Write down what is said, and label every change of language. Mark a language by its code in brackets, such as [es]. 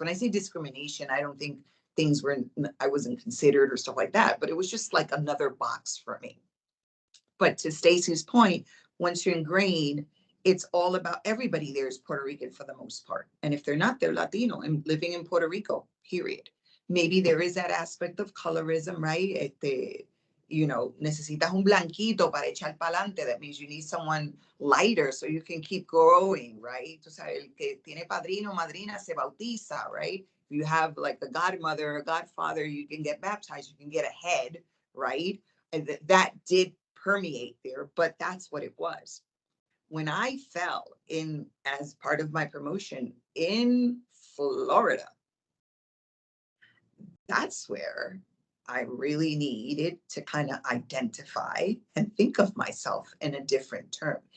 [en] When I say discrimination, I don't think I wasn't considered or stuff like that, but it was just like another box for me. But to Stacey's point, once you're ingrained, it's all about everybody there is Puerto Rican for the most part. And if they're not, they're Latino and living in Puerto Rico, period. Maybe there is that aspect of colorism, right? [es] Necesitas un blanquito para echar pa'lante. [en] That means you need someone lighter so you can keep growing, right? [es] Tú sabes, el que tiene padrino, madrina, se bautiza, right? [en] If you have like a godmother or a godfather, you can get baptized, you can get ahead, right? And that did permeate there, but that's what it was. When I fell in as part of my promotion in Florida, that's where I really needed to kind of identify and think of myself in a different term.